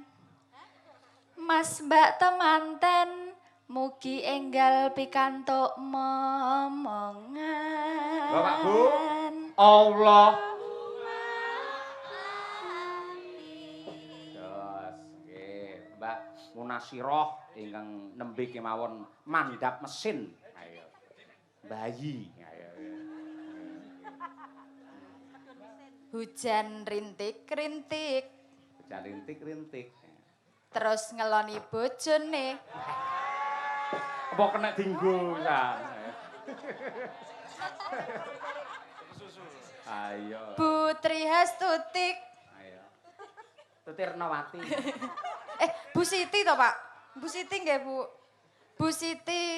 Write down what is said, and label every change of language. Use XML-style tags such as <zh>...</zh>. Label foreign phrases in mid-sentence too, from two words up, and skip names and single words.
<jv>Mas Mbak temanten, mugi enggal pikantuk momongan. Bapak Bu, Allah. Terus, nggih, Mbak Munasiroh ingkang nembe kemawon mandhap mesin. Ayo. Bayi. Ayo.</jv> <id>Hujan rintik-rintik, Jangan rintik-rintik.</id> <jv>terus ngeloni bojone. Apa kena dinggo sa? Ayo. Putri Hastutik. Ayo. Tutirnawati. Bu Siti toh Pak? Bu Siti nggih Bu? Bu Siti</jv>